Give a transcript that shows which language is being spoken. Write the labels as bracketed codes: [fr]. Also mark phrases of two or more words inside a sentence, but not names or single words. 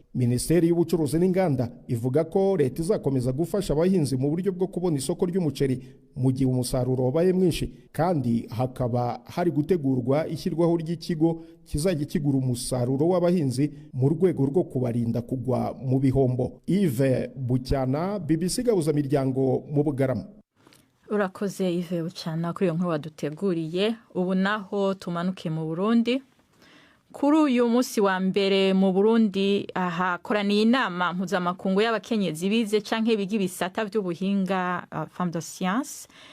[rw] Minisiteri y'Ubucuruzi n'Inganda ivuga ko leta izakomeza gufasha abahinzi mu buryo bwo kubona isoko ry'umuceri mu gihe umusaruro wabaye mwinshi, kandi hakaba hari gutegurwa ishyirwaho ry'ikigo kizajya kigura umusaruro w'abahinzi mu rwego rwo kubarinda kugwa mu bihombo. Yves Bucyana, BBC Gahuza miryango mu Bugarama. Urakoze Yves Bucyana kuri iyo nkuru waduteguriye. [rn] Ubu naho tumanuke mu Burundi. Kuri uyu munsi wa mbere mu Burundi hakoraniye inama mpuzamakungu y'abakenyezi bize canke biga ibisata by'ubuhinga [fr] femme de science.